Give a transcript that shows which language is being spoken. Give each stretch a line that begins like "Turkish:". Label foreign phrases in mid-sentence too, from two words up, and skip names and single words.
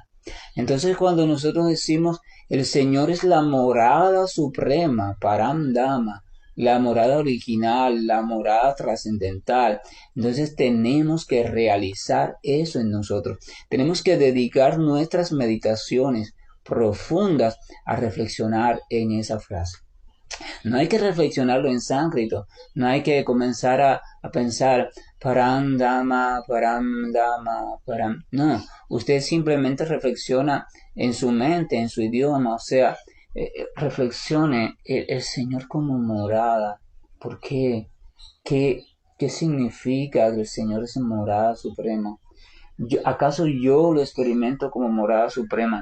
Spanish: Entonces cuando nosotros decimos el Señor es la morada suprema,
Sanskrit: परम् धाम,
Spanish: la morada original, la morada trascendental, entonces tenemos que realizar eso en nosotros. Tenemos que dedicar nuestras meditaciones profundas a reflexionar en esa frase. No hay que reflexionarlo en sánscrito, no hay que comenzar a pensar
Sanskrit: परम् धाम, परम् धाम, परम्.
Spanish: No, usted simplemente reflexiona en su mente, en su idioma, o sea, reflexione el Señor como morada. ¿Por qué? ¿Qué, qué significa que el Señor es morada suprema? ¿Acaso yo lo experimento como morada suprema?